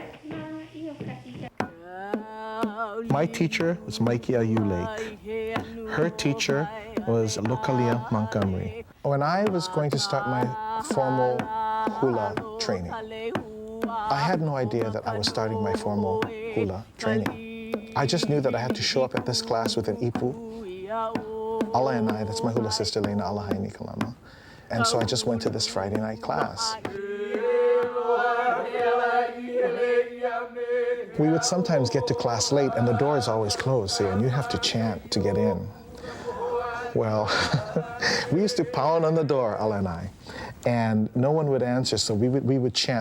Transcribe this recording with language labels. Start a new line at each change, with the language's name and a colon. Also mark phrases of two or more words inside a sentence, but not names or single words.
English: My teacher was Maiki Ayu Lake. Her teacher was Lokalia Montgomery. When I was going to start my formal hula training, I had no idea that I was starting my formal hula training. I just knew that I had to show up at this class with an ipu. Ala and I, that's my hula sister, Lena Alahaini Kalama. And so I just went to this Friday night class. We would sometimes get to class late, and the door is always closed, see, and you have to chant to get in. Well, we used to pound on the door, Ala and I, and no one would answer, so we would chant.